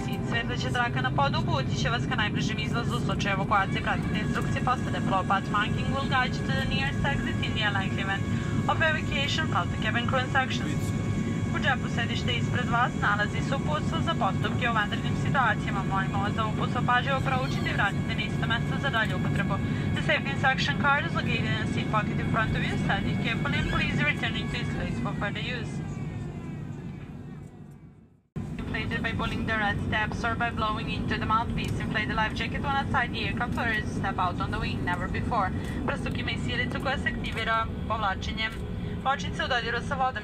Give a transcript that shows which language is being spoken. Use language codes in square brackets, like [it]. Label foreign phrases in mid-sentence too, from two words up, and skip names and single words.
[sr] svetleće traka na podu uputit će vas ka najbližem izlazu. U slučaju evakuacije pratite instrukcije posade. [en] Floor path marking will guide you to the nearest exit in the unlikely event of evacuation. Follow the cabin crew instructions. [sr] U džepu sedište ispred vas nalazi se uputstvo za postupke u vanrednim situacijama. Molimo vas da uputstvo pažljivo proučite i vratite na isto mesto za dalju upotrebu. [en] The safety instruction card is located in the seat pocket in front of you. Study it carefully and please return it to its place for further use. Inflated by pulling the red steps or by blowing into the mouthpiece. Inflate the life jacket when outside the aircraft or step out on the wing, never before. [sr] Prstuk ima i silicu koja se aktivira povlačenjem pločice u dodiru sa vodom.